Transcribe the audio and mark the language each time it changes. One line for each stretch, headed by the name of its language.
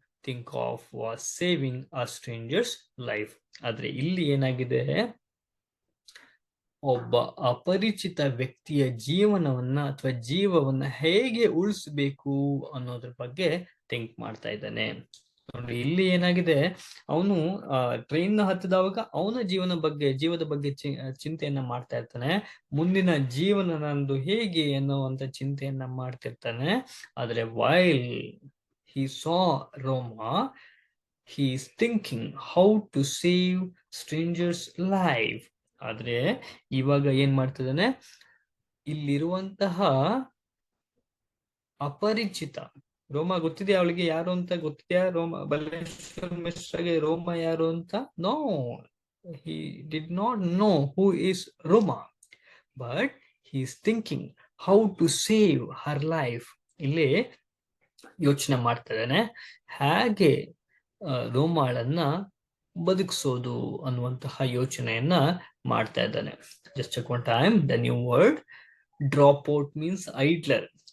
English: think of was saving a stranger's life.
Kannada: ಆದ್ರೆ ಇಲ್ಲಿ ಏನಾಗಿದೆ, ಒಬ್ಬ ಅಪರಿಚಿತ ವ್ಯಕ್ತಿಯ ಜೀವನವನ್ನ ಅಥವಾ ಜೀವವನ್ನ ಹೇಗೆ ಉಳಿಸ್ಬೇಕು ಅನ್ನೋದ್ರ ಬಗ್ಗೆ ಥಿಂಕ್ ಮಾಡ್ತಾ ಇದ್ದಾನೆ. ನೋಡಿ ಇಲ್ಲಿ ಏನಾಗಿದೆ, ಅವನು ಟ್ರೈನ್ ಹತ್ತಿದವಾಗ ಅವನ ಜೀವದ ಬಗ್ಗೆ ಚಿಂತೆಯನ್ನ ಮಾಡ್ತಾ ಇರ್ತಾನೆ. ಮುಂದಿನ ಜೀವನ ನಂದು ಹೇಗೆ ಅನ್ನುವಂತ ಚಿಂತೆಯನ್ನ ಮಾಡ್ತಿರ್ತಾನೆ.
English: ಆದ್ರೆ while he saw Roma, he is thinking how to save strangers life.
Kannada: ಆದ್ರೆ ಇವಾಗ ಏನ್ ಮಾಡ್ತಿದ್ದಾನೆ, ಇಲ್ಲಿರುವಂತಹ ಅಪರಿಚಿತ ರೋಮ ಗೊತ್ತಿದೆಯಾ ಅವಳಿಗೆ ಯಾರು ಅಂತ ಗೊತ್ತಿದೆಯಾ? ಬಲೇಶ್ವರ ಮಿಶ್ರಗೆ ರೋಮ ಯಾರು ಅಂತ?
English: No, he did not know who is Roma, but he is thinking how to save her life.
Kannada: ಇಲ್ಲಿ ಯೋಚನೆ ಮಾಡ್ತಾ ಇದ್ದಾನೆ ಹೇಗೆ ರೋಮಾಳನ್ನ ಬದುಕಿಸೋದು ಅನ್ನುವಂತಹ ಯೋಚನೆಯನ್ನ ಮಾಡ್ತಾ ಇದ್ದಾನೆ.
English: Just check one time the new word drop out means idler.